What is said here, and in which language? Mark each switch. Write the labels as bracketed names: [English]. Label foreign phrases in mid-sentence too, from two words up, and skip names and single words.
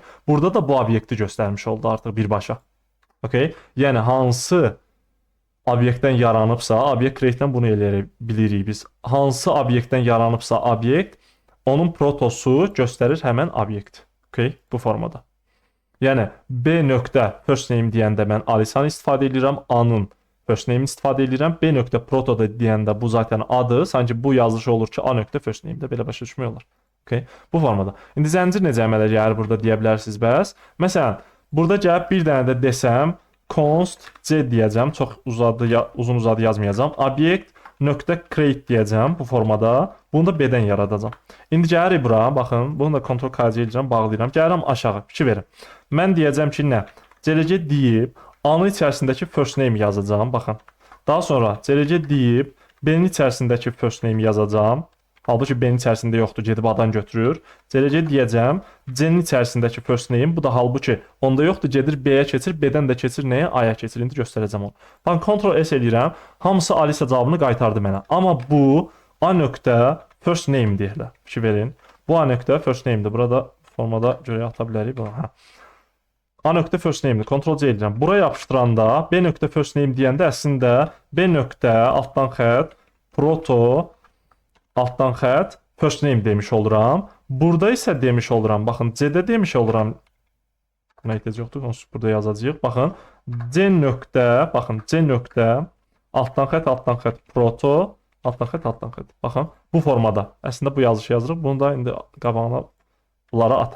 [Azerbaijani] Burada da bu obyekti göstərmiş oldu artıq birbaşa. Okay? Yəni hansı obyektdən yaranıbsa, obyekt create-dən bunu bilirik biz. Hansı obyektdən yaranıbsa obyekt, onun protosu göstərir həmən obyekt. Okay? Bu formada. Yəni B nöqtə [English] first name [Azerbaijani] deyəndə mən Alisanı istifadə edirəm, A-nın [English] first name [Azerbaijani] istifadə edirəm. B nöqtə proto da deyəndə bu zaten adı, sanki bu yazışı olur ki, A nöqtə [English] first name- [Azerbaijani] də belə başa düşmək olar. Okay? Bu formada. İndi zəncir necə əmələ gəlir burada deyə bilərsiniz bəs. Məsələn, burada gəlib bir dənə də desəm, const C deyəcəm, çox uzun-uzadı yazmayacağam. Obyekt nöqtə create deyəcəm bu formada. Bunu da B-dən yaradacam. İndi gəlirik bura, baxın, bunu da Ctrl K eləyirəm, bağlayıram. Gəlirəm aşağı, fikir verin. Mən deyəcəm ki, nə? CLC deyib, A-nın içərisindəki [English] first name [Azerbaijani] yazacağam, baxın. Daha sonra CLC deyib, B-nin içərisindəki [English] first name [Azerbaijani] yazacağam. Halbuki B-nin içərisində yoxdur, gedib A-dan götürür. CLC deyəcəm, C-nin içərisindəki [English] first name, [Azerbaijani] bu da halbuki onda yoxdur, gedir B-yə keçir, B-dən də keçir nəyə? A-ya keçir. İndi göstərəcəm onu. Baxın, Ctrl S eləyirəm, hamısı Alisa cavabını qaytardı mənə. Amma bu A nöqtə [English] first name [Azerbaijani] deyirlər. Fikir verin. Bu A nöqtə [English] first name- [Azerbaijani] dir. Burada formada görə ata bilərik. Hə. A nöqtə [English] first name- [Azerbaijani] dir. Ctrl C edirəm. Bura yapışdıranda B nöqtə [English] first name [Azerbaijani] deyəndə əslində B nöqtə altdan xətt proto altdan xətt [English] first name [Azerbaijani] demiş oluram. Burada isə demiş oluram. Baxın, C-də demiş oluram. Buna ehtiyac yoxdur. Onu burada yazacağıq. Baxın, C nöqtə, baxın, C nöqtə, altdan xətt, proto, altdan xətt. Baxın, bu formada. Əslində bu yazışı yazırıq. Bunu da indi qabağına bunları ataq.